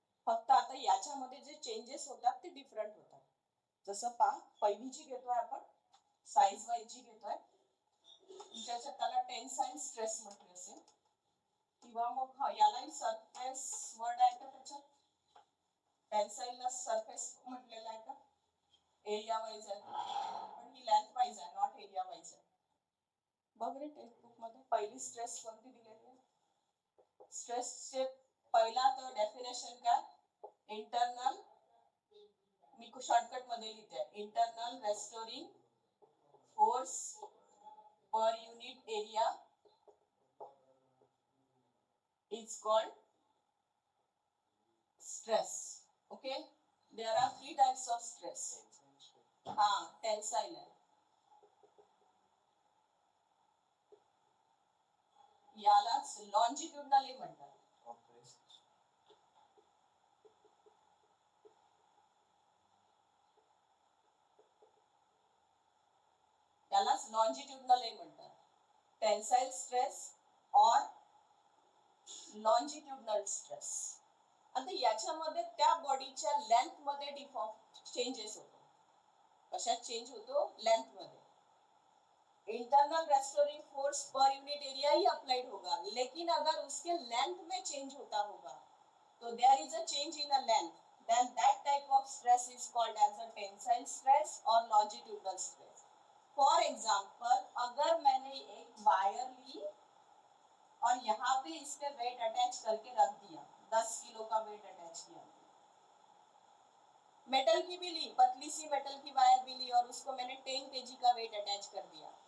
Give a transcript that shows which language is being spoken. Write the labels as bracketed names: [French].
[Marathi] फक्त आता याच्यामध्ये जे चेंजेस होतात ते डिफरंट होतात. जसं पहिली जी घेतोय आपण, साइज वाईज जी घेतोय, ज्याच्यात त्याला टेन्साइल स्ट्रेस म्हटले असेल, किंवा मग यालाही सरफेस वर्ड आहे का त्याच्यात, टेन्साइलला सरफेस म्हटलेलं आहे का, एरिया वाईज आहे, पण ही लेंथ वाईज आहे, नॉट एरिया वाईज आहे. बघ रे टेक्स्टबुक मध्ये पहिली स्ट्रेस कोणती दिलेली आहे. स्ट्रेसचे पहिला तर डेफिनेशन काय, इंटरनल, मी शॉर्टकट मध्ये लिहिते, internal restoring force per unit area is called stress. [English] Okay, there are 3 types of stress. [Marathi] Tensile है, यालाच लॉन्जिट्यूडनल म्हणतात. यालाच लॉन्जिट्यूडनल म्हणतात, टेन्साइल स्ट्रेस और लॉन्जिट्यूडनल स्ट्रेस. आता याच्यामध्ये त्या बॉडीच्या लेंथ मध्ये चेंजेस होतो. कशात चेंज होतो, लेंथ मध्ये. [Hindi] Internal restoring force per unit area ही अप्लाइड होगा, लेकिन अगर उसके लेंथ में चेंज होता होगा तो there is a change in a length, then that type of stress is called as a tensile stress or longitudinal stress. For example, अगर मैंने एक वायर ली और यहाँ पे इसके वेट अटैच करके रख दिया, 10 किलो का वेट अटैच किया, मेटल की भी ली, पतली सी मेटल की वायर भी ली, और उसको मैंने 10 kg का वेट अटैच कर दिया.